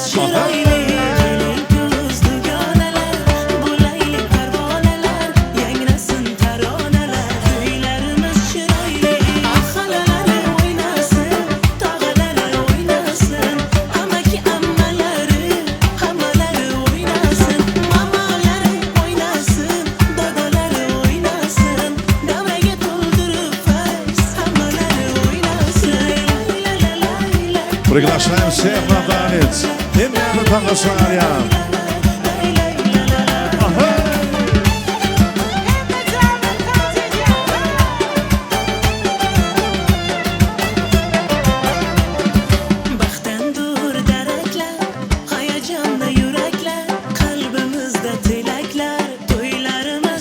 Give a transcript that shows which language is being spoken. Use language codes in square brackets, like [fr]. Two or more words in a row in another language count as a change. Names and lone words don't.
[uz] chiroyli, keling ko'z dugonalar, bo'laylik parvonalar, yangrasin taronalar, to'ylarimiz chiroyli, xalalari o'ynasin, tog'alari o'ynasin, amaki ammalari, hammalari o'ynasin, mamalari o'ynasin, dodolari o'ynasin, davraga to'ldirib fayz, hammalari o'ynasin. [ru] Приглашаем всех на танец. Именно танцевалья. [uz] Baxtdan dur daraklar, hayajonda yuraklar, qalbimizda tilaklar, to'ylarimiz